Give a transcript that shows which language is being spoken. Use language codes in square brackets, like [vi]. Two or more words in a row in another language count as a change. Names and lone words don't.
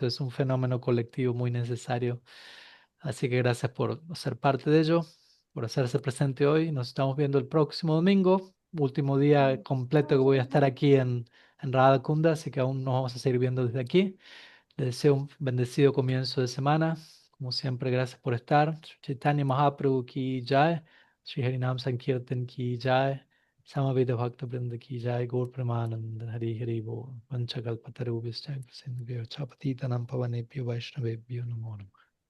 [es] Es un fenómeno colectivo muy necesario. Así que gracias por ser parte de ello, por hacerse presente hoy. Nos estamos viendo el próximo domingo, último día completo que voy a estar aquí en Radhakunda, así que aún nos vamos a seguir viendo desde aquí. Les deseo un bendecido comienzo de semana. Como siempre, gracias por estar. [hi] चैतन्य महाप्रभु की जय, श्री हरिनाम संकीर्तन की जय, समवेत भक्त वृन्द की जय, गौर प्रेमानन्द हरि हरि बो, [sa] वाञ्छाकल्पतरुभ्यश्च सिन्धुभ्यो च पतितानां पावनेभ्यो वैष्णवेभ्यो नमो नमो.